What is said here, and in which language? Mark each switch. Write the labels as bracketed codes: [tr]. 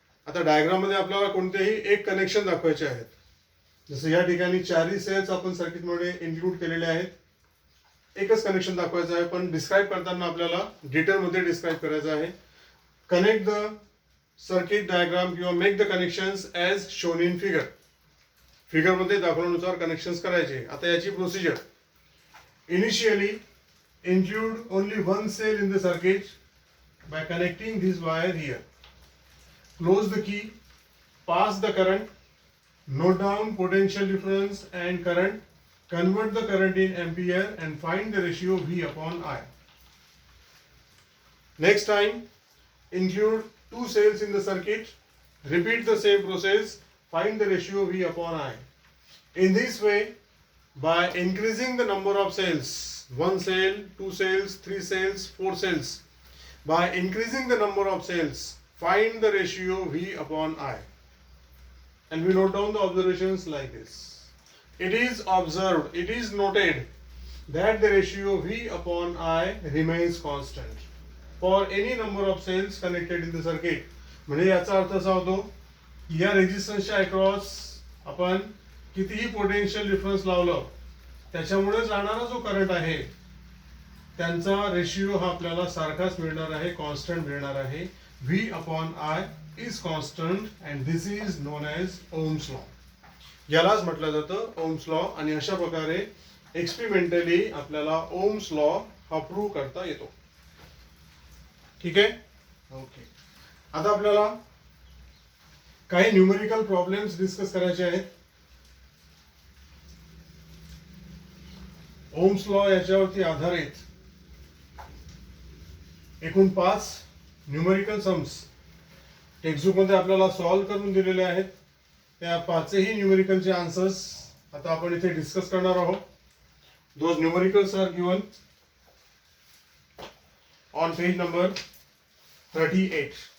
[mr] आता डायग्राममध्ये आपल्याला कोणतेही एक कनेक्शन दाखवायचे आहेत. जसं या ठिकाणी चारही सेल्स आपण सर्किटमध्ये इन्क्लूड केलेले आहेत. एकच कनेक्शन दाखवायचं आहे, पण डिस्क्राईब करताना आपल्याला डिटेलमध्ये डिस्क्राईब करायचं आहे. [en] Connect the circuit diagram किंवा make the connections as shown in figure. [mr] फिगरमध्ये दाखवल्यानुसार connections करायचे. आता याची procedure. [en] Initially include only one cell in the circuit by connecting this wire here. Close the key, pass the current, note down potential difference and current, convert the current in ampere and find the ratio V upon I. Next time, include two cells in the circuit, repeat the same process, find the ratio V upon I. In this way, by increasing the number of cells, one cell, two cells, three cells, four cells. By increasing the number of cells, find the ratio V upon I. And we note down the observations like this. It is observed, it is noted that the ratio V upon I remains constant for any number of cells connected in the circuit. [mr] म्हणजे याचा अर्थ असा होतो की या रेजिस्टन्सच्या across आपण कितीही पोटेन्शियल डिफरन्स लावलं त्याच्यामुळे जाणारा जो करंट आहे त्यांचा रेशिओ हा आपल्याला सारखाच मिळणार आहे, कॉन्स्टंट मिळणार आहे. [en] V upon I is constant and this is known as Ohm's law. [mr] यालाच म्हटलं जातं ओम्स लॉ. आणि अशा प्रकारे एक्सपेरिमेंटली आपल्याला ओम्स लॉ हा प्रूव्ह करता येतो. ठीक आहे. ओके. आता आपल्याला काही न्यूमेरिकल प्रॉब्लेम्स डिस्कस करायचे आहेत. ओम्स लॉ याच्यावरती आधारित एकूण 5 न्यूमेरिकल सम्स टेक्स्टबुकमध्ये आपल्याला सॉल्व्ह करून दिलेले आहेत. त्या 5ही न्यूमेरिकलचे आन्सर्स आता आपण इथे डिस्कस करणार आहोत. [en] Those numericals are given on page number 38.